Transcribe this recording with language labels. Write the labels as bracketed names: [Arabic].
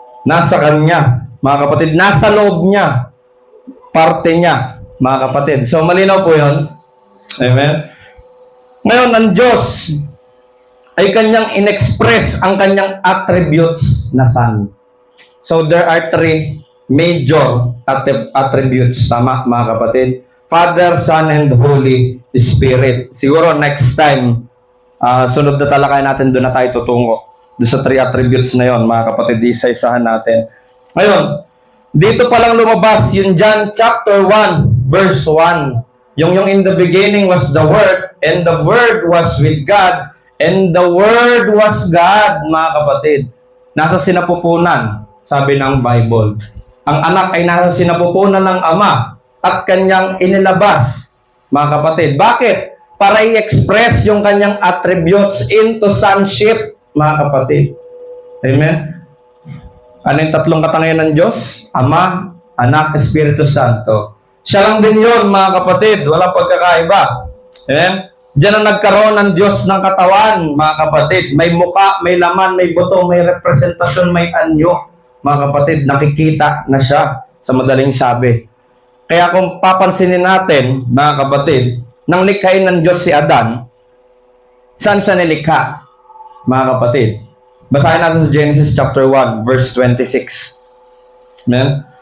[Filipino] Nasa kanya, mga kapatid, nasa loob niya, parte niya, mga kapatid. So malinaw po yun. Amen? Ngayon, ang Diyos ay kanyang inexpress ang kanyang attributes na Son. [English] So there are three major attributes. [Filipino] Tama, mga kapatid? [English] Father, Son, and Holy Spirit. [Filipino] Siguro next time, sunod na talakay natin, doon na tayo tutungo. Doon sa three attributes na yon, mga kapatid, isa-isahan natin. Ngayon, dito palang lumabas yung John chapter 1, verse 1. Yung [English] in the beginning was the Word, and the Word was with God, and the Word was God, [Filipino] mga kapatid. Nasa sinapupunan, sabi ng Bible. Ang anak ay nasa sinapupunan ng Ama at kanyang inilabas, mga kapatid. Bakit? Para i-express yung kanyang attributes into sonship, mga kapatid. Amen? Ano yung tatlong katangian ng Diyos? Ama, Anak, Espiritu Santo. Siya lang din yun, mga kapatid. Walang pagkakaiba. Amen? Diyan ang nagkaroon ng Diyos ng katawan, mga kapatid. May muka, may laman, may buto, may representasyon, may anyo. Mga kapatid, nakikita na siya, sa madaling sabi. Kaya kung papansinin natin, mga kapatid, nang likhain ng Diyos si Adan, saan siya nilikha, mga kapatid? Basahin natin sa Genesis chapter 1, verse 26. Amen?